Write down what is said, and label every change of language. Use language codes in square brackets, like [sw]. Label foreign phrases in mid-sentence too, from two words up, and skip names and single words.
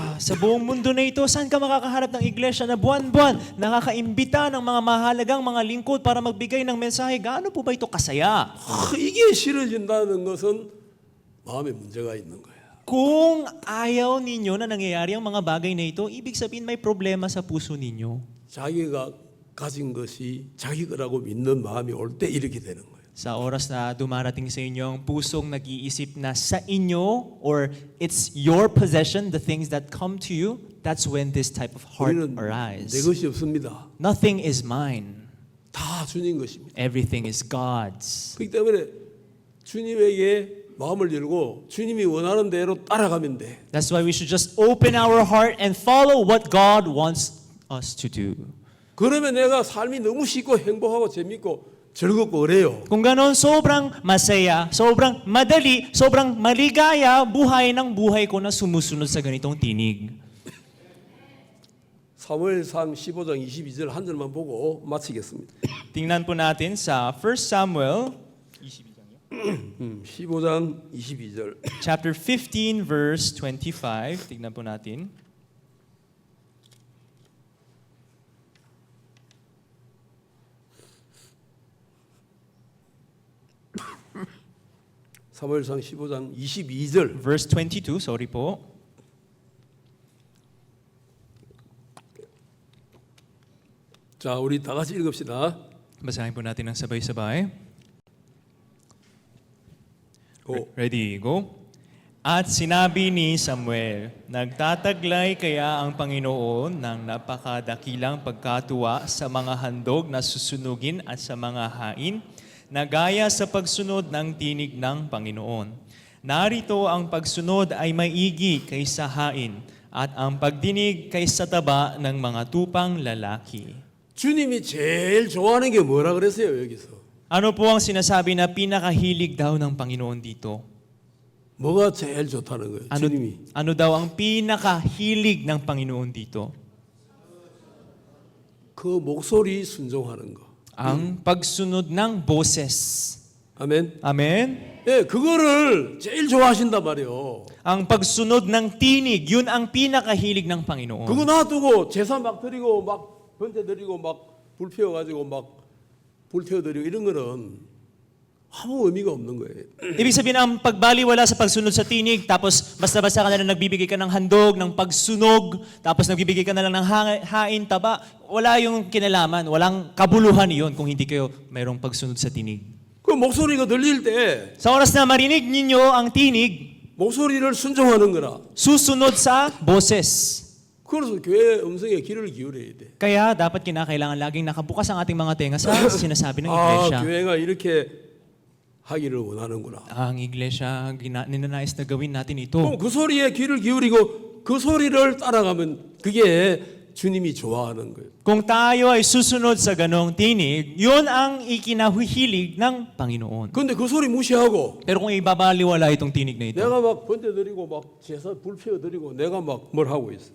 [tl] Sa buong mundo na ito, saan ka makakaharap ng iglesia na buwan-buwan nakakaimbita ng mga mahalagang mga lingkod para magbigay ng mensahe? Gaano po ba ito kasaya? [ko] 이게 싫어진다는 것은 마음에 문제가 있는 거야. [tl] Kung ayaw ninyo na nangyayari ang mga bagay na ito, ibig sabihin may problema sa puso ninyo. [ko] 자기가 가진 것이 자기 거라고 믿는 마음이 올 때 이렇게 되는 거예요. [tl] Sa oras na dumarating sa inyo ang pusong nag-iisip na sa inyo [en] or it's your possession, the things that come to you, that's when this type of heart [ko] 우리는 [en] arise. [ko] 내 것이 없습니다. [en] Nothing is mine. [ko] 다 주님 것입니다. [en] Everything is God's. [ko] 그렇기 때문에 주님에게 마음을 열고 주님이 원하는 대로 따라가면 돼. [en] That's why we should just open our heart and follow what God wants us to do. [ko] 그러면 내가 삶이 너무 쉽고 행복하고 재밌고 즐겁고 그래요. [tl] Kung ganon, sobrang masaya, sobrang madali, sobrang maligaya buhay ng buhay ko na sumusunod sa ganitong tinig. [ko] 사무엘상 15장 22절 한 절만 보고 마치겠습니다. [tl] Tingnan po natin sa 1 Samuel [ko] 15장 22절. [en] chapter 15 verse 25. [tl] Tingnan po natin. [ko] 사무엘상 15장 22절. [tl] Verse 22, sorry po. [ko] 자, 우리 다 같이 읽읍시다. [tl] Basahin po natin ng sabay-sabay. [ko] 고. [en] Ready, go. [tl] At sinabi ni Samuel, nagtataglay kaya ang Panginoon ng napakadakilang pagkatuwa sa mga handog na susunugin at sa mga hain, na gaya sa pagsunod ng tinig ng Panginoon. Narito ang pagsunod ay maigi kaysa hain, at ang pagdinig kay sa taba ng mga tupang lalaki. [ko] 주님이 제일 좋아하는 게 뭐라 그랬어요, 여기서? [tl] Ano po ang sinasabi na pinakahilig daw ng Panginoon dito? [ko] 뭐가 제일 좋다는 거예요, 주님이? [tl] Ano daw ang pinakahilig ng Panginoon dito? [ko] 그 목소리 순종하는 거. [tl] Ang pagsunod ng boses. [ko] 아멘. [tl] Amen? [ko] 예, 그거를 제일 좋아하신단 말이에요. [tl] Ang pagsunod ng tinig, yun ang pinakahilig ng Panginoon. [ko] 그거 놔두고 제사 막 드리고 막 번제 드리고 막 불 피워가지고 막 불 태워드리고 이런 거는 아무 의미가 없는 거예요. [tl] Ibig sabihin, ang pagbaliwala sa pagsunod sa tinig, tapos basta-basta ka na lang nagbibigay ka ng handog, ng pagsunog, tapos nagbibigay ka na lang ng hain, taba, wala yung kinalaman, walang kabuluhan yun kung hindi kayo mayroong pagsunod sa tinig. [ko] 그 목소리가 들릴 때 [tl] Sa oras na marinig ninyo ang tinig, [ko] 목소리를 순종하는 거라. [tl] susunod sa boses. [ko] 그래서 교회 음성에 귀를 기울여야 돼. [tl] Kaya dapat kinakailangan laging nakabukas ang ating mga tenga sa sinasabi ng [ko] 아, [tl] iglesia. [ko] 교회가 이렇게 하기를 원하는구나. [tl] Ang iglesia, ninanais na gawin natin ito. [ko] 그럼 그 소리에 귀를 기울이고 그 소리를 따라가면 그게 주님이 좋아하는 거예요. [tl] Kung tayo ay susunod sa ganong tinig, yun ang ikinahihilig ng Panginoon. [ko] 근데 그 소리 무시하고 [tl] Pero kung ibabaliwala itong tinig na ito, [ko] 내가 막 번제 드리고 막 제사 불 피워 드리고 내가 막 뭘 하고 있어.